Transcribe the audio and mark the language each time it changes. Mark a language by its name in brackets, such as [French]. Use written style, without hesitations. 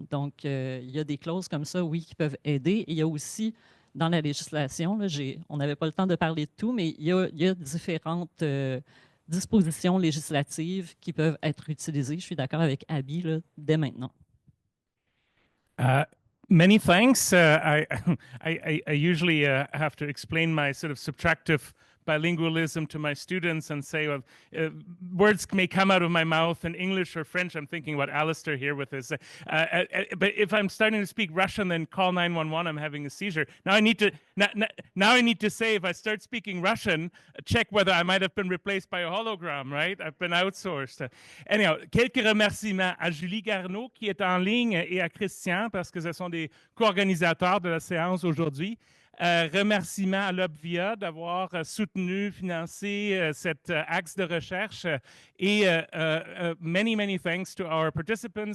[French] Donc, il y a des clauses comme ça, oui, qui peuvent aider. Et il y a aussi, dans la législation, là, on n'avait pas le temps de parler de tout, mais il y a différentes dispositions législatives qui peuvent être utilisées. Je suis d'accord avec Abby là, dès maintenant. [English] Many thanks. I usually have to explain my sort of subtractive bilingualism to my students and say, well, words may come out of my mouth in English or French. I'm thinking about Alistair here with his, but if I'm starting to speak Russian, then call 911, I'm having a seizure. Now I need to say, if I start speaking Russian, check whether I might have been replaced by a hologram, right? I've been outsourced. Anyhow, [French] quelques remerciements à Julie Garneau qui est en ligne et à Christian parce que ce sont des co-organisateurs de la séance aujourd'hui. Remerciements à l'Obvia d'avoir soutenu, financé cet axe de recherche et [English] many thanks to our participants.